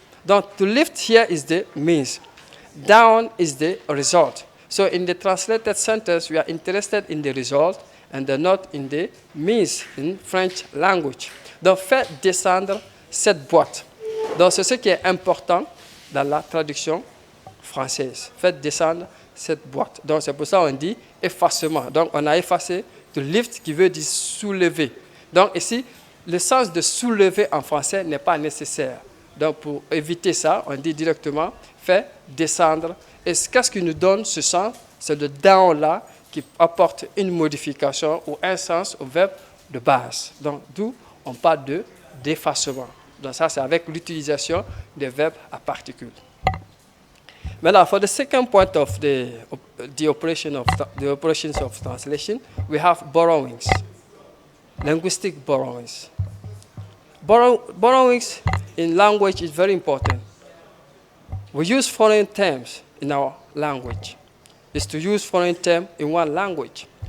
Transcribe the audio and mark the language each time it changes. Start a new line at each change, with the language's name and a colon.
English: Donc, to lift here is the means. Down is the result. So, in the translated sentence, we are interested in the result and not in the means in French language.
French: Donc, faire descendre cette boîte. Donc, c'est ce qui est important dans la traduction française. Faire descendre cette boîte. Donc, c'est pour ça qu'on dit effacement. Donc, on a effacé to lift qui veut dire soulever. Donc, ici, le sens de soulever en français n'est pas nécessaire. Donc, pour éviter ça, on dit directement faire descendre. Et qu'est-ce qui nous donne ce sens? C'est le down-là qui apporte une modification ou un sens au verbe de base. Donc, d'où on parle d'effacement. Donc, ça, c'est avec l'utilisation des verbes à particules.
English: Now, for the second point of the operations of translation, we have borrowings, linguistic borrowings. Borrowings in language is very important. We use foreign terms in our language. It's to use foreign terms in one language.